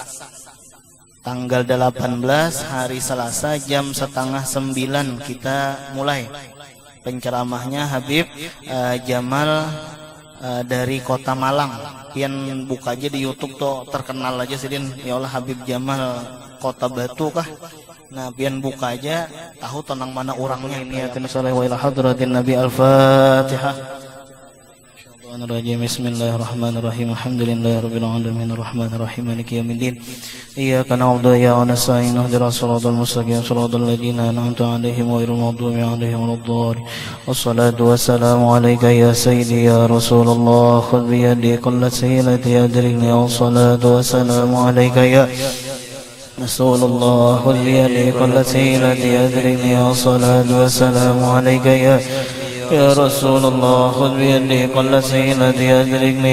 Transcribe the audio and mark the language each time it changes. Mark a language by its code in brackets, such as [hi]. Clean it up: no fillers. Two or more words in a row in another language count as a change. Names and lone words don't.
[id] Tanggal 18 hari Selasa jam 8:30 kita mulai penceramahnya Habib Jamal dari kota Malang. [bjn] Pian buka aja di YouTube tuh terkenal aja sidin, [ar] يا الله [bjn] Habib Jamal Kota Batu kah. Nah pian buka aja tahu tenang mana orangnya. [ar] نية صالح وإلى حضرة النبي. الفاتحة. بسم الله الرحمن الرحيم. الحمد لله رب العالمين الرحمن الرحيم مالك يوم الدين. إياك نعبد وإياك نستعين اهدنا الصراط المستقيم صراط الذين أنعمت عليهم غير المغضوب عليهم ولا الضالين. والصلاة والسلام عليك يا سيدي يا رسول الله خذ بيدي قلت سيدتي أدركني. والصلاة والسلام عليك يا رسول الله خذ بيدي قلت سيدتي أدركني. والصلاة والسلام عليك يا رسول الله خذ بيدي قلت سيدتي أدركني.